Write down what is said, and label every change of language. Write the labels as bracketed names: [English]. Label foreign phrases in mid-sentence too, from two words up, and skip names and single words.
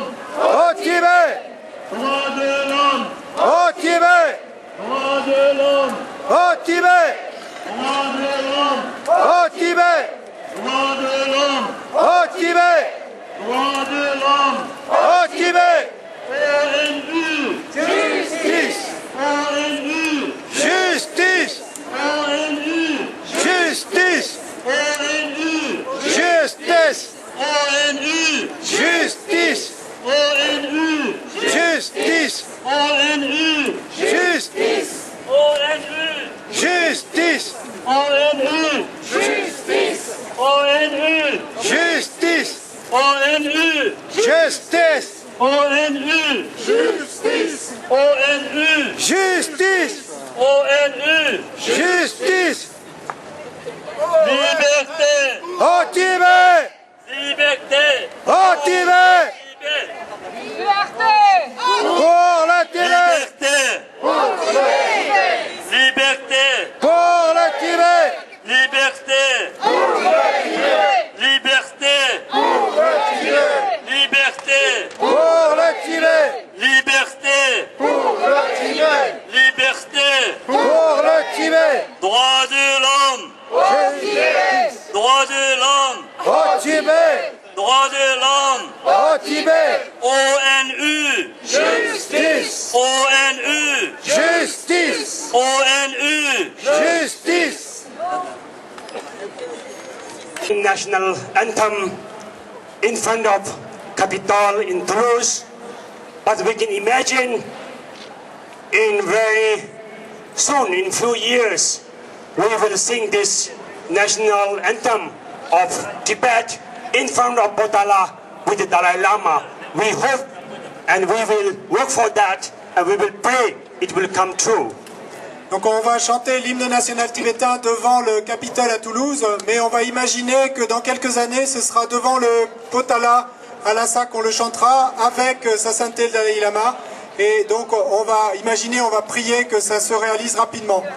[French] Au Tibet. Droit de l'homme. Au Tibet. Droit de l'homme. Au Tibet. Droit de l'homme. Au Tibet. Droit de l'homme. Au Tibet. Droit de l'homme. Au Tibet. ONU. Justice. ONU. Justice. ONU. Justice. ONU. Justice. ONU. Justice. ONU. Justice. ONU. Justice. ONU. Justice. ONU. ONU. Justice. ONU. Justice. ONU. ONU. Justice. ONU. Justice. Liberté. Au Tibet. Liberté. Au Tibet. Pour le Tibet. Liberté. Liberté. Pour le Tibet. Liberté. Liberté. Liberté. Pour le Tibet. Liberté. Liberté. Pour le Tibet. Droit de l'homme. Justice. Droit de l'homme. Au Tibet. Droit de l'homme. Au Tibet. ONU. Justice. ONU. Justice. ONU. Justice. [English] National anthem in front of Capitol in Toulouse, but we can imagine in very soon, in few years, we will sing this national anthem of Tibet in front of Potala with the Dalai Lama. We hope and we will work for that and we will pray it will come true. [French] Donc on va chanter l'hymne national tibétain devant le Capitole à Toulouse, mais on va imaginer que dans quelques années, ce sera devant le Potala à Lhasa qu'on le chantera avec sa sainteté le Dalai Lama. Et donc on va imaginer, on va prier que ça se réalise rapidement.